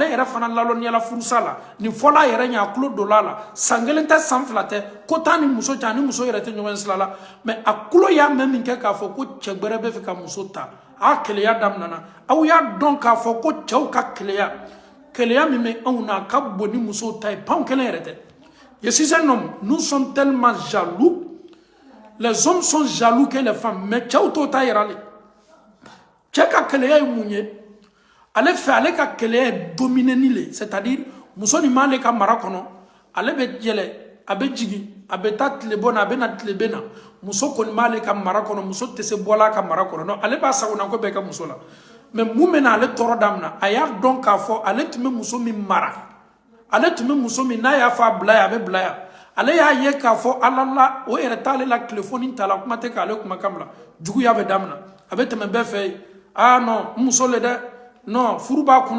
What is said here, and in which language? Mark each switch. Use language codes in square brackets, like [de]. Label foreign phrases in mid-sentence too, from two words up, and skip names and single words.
[bm] yɛrɛ fana lalɔniyala furusa la nin fɔla a yɛrɛ ɲɛ a tulo donna a la san 1 tɛ san 2 tɛ ko taa ni muso cɛ ani muso yɛrɛ tɛ ɲɔgɔn sira la mais a tulo y'a mɛn min kɛ k'a fɔ ko cɛ gbɛrɛ bɛ fɛ ka muso ta a keleya daminɛna aw y'a dɔn k'a fɔ ko cɛw ka keleya keleya min bɛ anw na a ka bon ni musow ta ye pan kelen yɛrɛ tɛ [fr] je suis un homme nous sommes tellement jaloux les hommes sont jaloux que les femmes mais [bm] cɛw t'o ta yira le cɛ ka keleya ye mun ye ale fɛ ale ka keleya ye dominer ni le c'est-à-dire muso nin m'ale ka mara kɔnɔ ale bɛ yɛlɛ a bɛ jigin a bɛ taa tile bɔ na a bɛ na tile bɛ na muso kɔni m'ale ka mara kɔnɔ muso tɛ se bɔla a ka mara kɔnɔ non ale b'a sagona ko bɛɛ kɛ muso la mais mun bɛ na ale tɔɔrɔ daminɛ a y'a dɔn k'a fɔ ale tun bɛ muso min mara ale tun bɛ muso min n'a y'a fɔ a bila yan a bɛ bila yan ale y'a ye k'a fɔ ala la o yɛrɛ t'ale la telefɔni ta la kuma tɛ k'ale kumakan bila juguya bɛ daminɛ a bɛ tɛmɛ bɛɛ fɛ yen non n muso le dɛ non furu b'a kunna